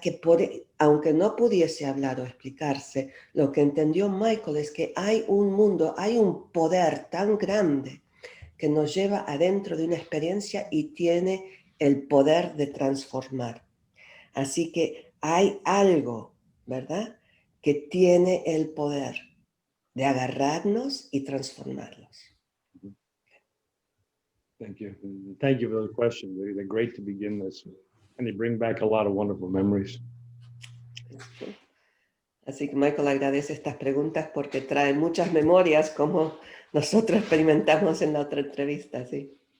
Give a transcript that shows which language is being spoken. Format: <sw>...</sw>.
<es>Que aunque no pudiese hablar o explicarse, lo que entendió Michael es que hay un mundo, hay un poder tan grande que nos lleva adentro de una experiencia y tiene el poder de transformar. Así que hay algo, ¿verdad?, que tiene el poder de agarrarnos y transformarlos.</es> <en>Thank you. Thank you for the question. They're great to begin this. And they bring back a lot of wonderful memories.</en> <es>Así que Michael agradece estas preguntas porque traen muchas memorias como nosotros experimentamos en la otra entrevista, ¿sí?</es>